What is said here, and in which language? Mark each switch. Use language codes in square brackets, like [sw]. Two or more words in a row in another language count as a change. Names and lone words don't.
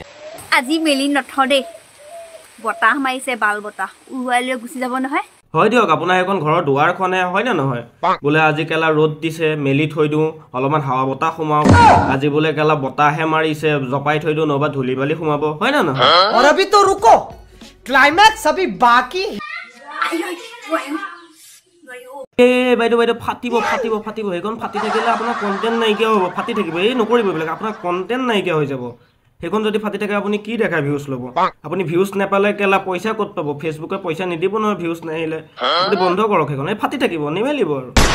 [as] আজি মেলি নথদে বতাহ মাৰিছে বাল বতাহ উৱাই লৈ গুচি যাব নহয় হয় দিয়ক আপোনাৰ এখন ঘৰৰ দুৱাৰখনে হয় না নহয় বোলে আজি কেলা ৰ'দ দিছে মেলি থৈ দিওঁ অলপমান হাৱা বতাহ সোমাও আজি বোলে কেলা বতাহে মাৰিছে জপাই থৈ দিওঁ নবা ধুলি বালি সোমাব হয় না নহয় [hi] और अभी तो रुको क्लाइमैक्स अभी बाकी [as] বাইদেউ ফাটিব সেইখন ফাটি থাকিলে আপোনাৰ কণ্টেণ্ট নাইকিয়া হ'ব ফাটি থাকিব এই নকৰিব এইবিলাক আপোনাৰ কণ্টেণ্ট নাইকিয়া হৈ যাব সেইখন যদি ফাটি থাকে আপুনি কি দেখা ভিউজ ল'ব আপুনি ভিউজ নাপালে কেলা পইচা ক'ত পাব ফেচবুকে পইচা নিদিব নহয় ভিউজ নাহিলে আপুনি বন্ধ কৰক সেইখন এই ফাটি থাকিব নিমেলিব আৰু